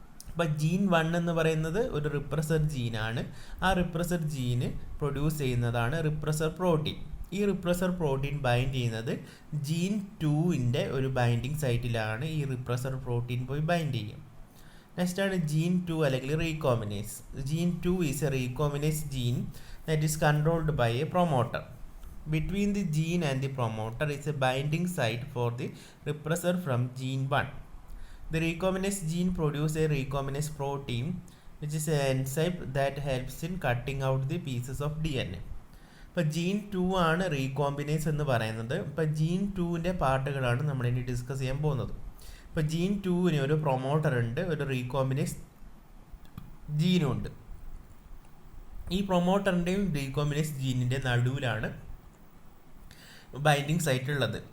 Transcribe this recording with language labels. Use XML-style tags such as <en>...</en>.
<ml>അപ്പോൾ ജീൻ 1 എന്ന് പറയുന്നത് ഒരു റിപ്രസർ ജീനാണ്. ആ റിപ്രസർ ജീന് പ്രൊഡ്യൂസ് ചെയ്യുന്നതാണ് റിപ്രസർ പ്രോട്ടീൻ. ഈ റിപ്രസർ പ്രോട്ടീൻ ബൈൻഡ് ചെയ്യുന്നത് ജീൻ 2ൻ്റെ ഒരു ബൈൻഡിങ് സൈറ്റിലാണ്. ഈ റിപ്രസർ പ്രോട്ടീൻ പോയി ബൈൻഡ് ചെയ്യും. നെക്സ്റ്റ് ആണ് ജീൻ 2 അല്ലെങ്കിൽ റീകോമ്പിനേസ്.</ml> <en>Gene 2 is a recombinase gene that is controlled by a promoter. Between the gene and the promoter is a binding site for the repressor from gene 1. The recombinase gene produces a recombinase protein, which is an enzyme that helps in cutting out the pieces of DNA.</en> <ml>ഇപ്പോൾ gene 2 ആണ് റീകോമ്പിനേസ് എന്ന് പറയുന്നത്. ഇപ്പോൾ gene 2ൻ്റെ പാർട്ടുകളാണ് നമ്മളിനി discuss ചെയ്യാൻ പോകുന്നത്. ഇപ്പോൾ gene 2ന് ഒരു പ്രൊമോട്ടർ ഉണ്ട്, ഒരു റീകോമ്പിനേസ് ജീനും ഉണ്ട്. ഈ പ്രൊമോട്ടറിൻ്റെയും റീകോമ്പിനേസ് ജീനിൻ്റെ നടുവിലാണ് ബൈൻഡിങ് സൈറ്റ് ഉള്ളത്.</ml>